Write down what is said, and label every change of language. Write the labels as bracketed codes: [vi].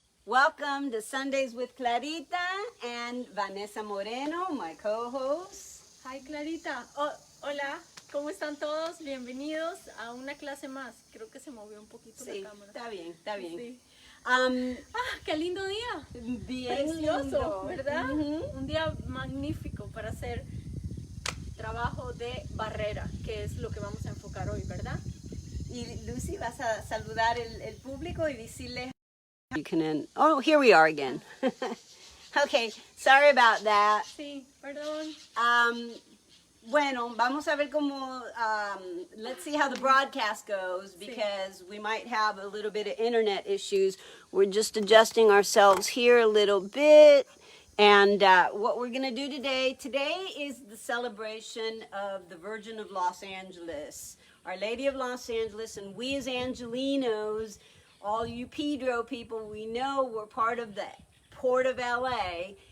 [en] Welcome to Sundays with Clarita and Vanessa Moreno, my co-host. Hi Clarita. [es] Hola, ¿cómo están todos? Bienvenidos a una clase más. Creo que se movió un poquito Sí, la cámara. está bien, está bien. Sí. Um, ¡Qué lindo día! bien Precioso, lindo. ¿verdad? Un día magnífico para hacer trabajo de barrera, que es lo que vamos a enfocar hoy, ¿verdad? Y Lucy, vas a saludar el público y decirle. [en] You can oh, here we are again. Okay, sorry about that. [es] Sí, perdón. Bueno, vamos a ver cómo, [en] let's see how the broadcast goes because we might have a little bit of internet issues. We're just adjusting ourselves here a little bit. And what we're going to do today is the celebration of the Virgin of Los Angeles, Our Lady of Los Angeles, and we as Angelinos, all you Pedro people, we know we're part of the Port of LA.